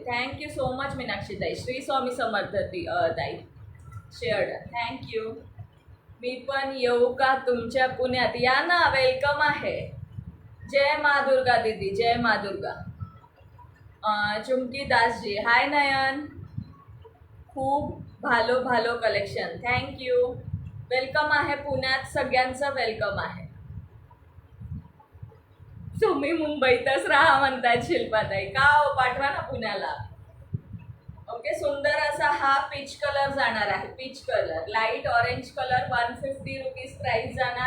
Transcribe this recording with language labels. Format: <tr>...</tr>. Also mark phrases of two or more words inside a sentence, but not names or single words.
<en>thank you so much</en> <mr>मीनाक्षी ताई. श्री स्वामी समर्थ ताई शेअर्ड, थँक्यू. मी पण येऊ का तुमच्या पुण्यात? या ना, वेलकम आहे. जय मा दुर्गा दीदी, जय मा दुर्गा. चुमकी दासजी हाय नयन, खूप</mr> <bn>ভালো ভালো</bn> <mr>कलेक्शन. थँक्यू, वेलकम आहे पुण्यात. सगळ्यांचं वेलकम आहे. तुम्ही मुंबईतच राहा म्हणतायत शिल्पाताई. का हो, पाठवा ना पुण्याला. ओके, सुंदर असा हा</mr> <en>peach colour</en> <mr>जाणार आहे.</mr> <en>peach colour, light orange colour. 150 rupees price जाणार.</en>